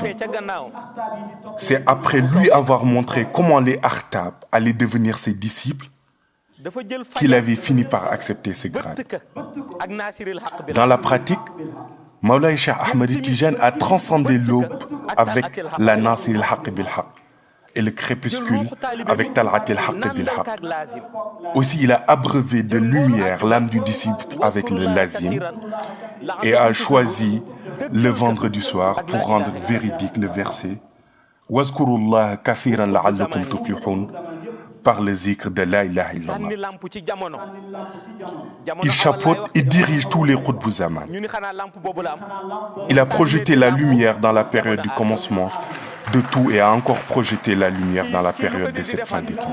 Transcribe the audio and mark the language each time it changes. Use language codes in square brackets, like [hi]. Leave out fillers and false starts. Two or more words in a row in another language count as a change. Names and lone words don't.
[fr] C'est après lui avoir montré comment les Akhtab allaient devenir ses disciples qu'il avait fini par accepter ce grade. Dans la pratique, Mawlaya Cheikh Ahmad Tijani a transcendé l'aube avec la Nasir al-Haq bil-Haq et le crépuscule avec Tal'at al-Haq bil-Haq. Aussi, il a abreuvé de lumière l'âme du disciple avec le lazim et a choisi le vendredi soir pour rendre véridique le verset « [ar] واذكروا الله كثيرا لعلكم تفلحون [fr] » par le zikr de [ar] لا إله إلا الله. [fr] Il chapeaute et dirige tous les [ar] قطب زمان. [fr] Il a projeté la lumière dans la période du commencement de tout et a encore projeté la lumière dans la période de cette fin des temps.